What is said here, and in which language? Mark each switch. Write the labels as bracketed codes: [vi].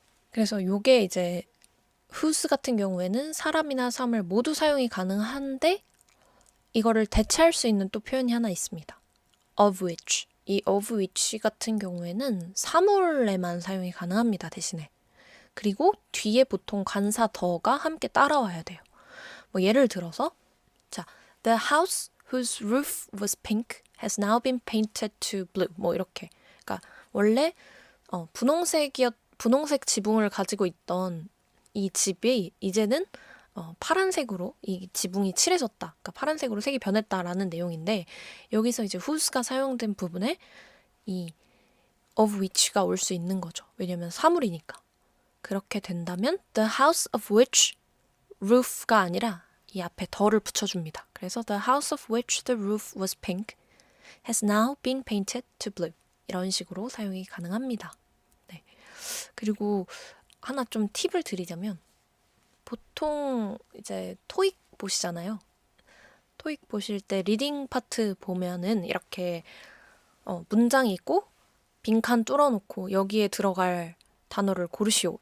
[ko] 그래서 요게 이제 whose 같은 경우에는 사람이나 사물 모두 사용이 가능한데 이거를 대체할 수 있는 또 표현이 하나 있습니다. of which. 이 of which 같은 경우에는 사물에만 사용이 가능합니다. 대신에. 그리고 뒤에 보통 관사 더가 함께 따라와야 돼요. [en] 뭐 예를 들어서 자, The house whose roof was pink has now been painted to blue. [ko] 뭐 이렇게. 그러니까 원래 분홍색 지붕을 가지고 있던 이 집이 이제는 파란색으로 이 지붕이 칠해졌다. 그러니까 파란색으로 색이 변했다라는 내용인데 여기서 이제 whose가 사용된 부분에 이 of which 가 올 수 있는 거죠. 왜냐면 사물이니까. 그렇게 된다면 the house of which roof 가 아니라 이 앞에 더를 붙여줍니다. [en] 그래서 the house of which the roof was pink has now been painted to blue. [ko] 이런 식으로 사용이 가능합니다. 네. 그리고 하나 좀 팁을 드리자면 보통 이제 토익 보시잖아요. 토익 보실 때 리딩 파트 보면은 이렇게 문장이 있고 빈칸 뚫어놓고 여기에 들어갈 단어를 고르시오.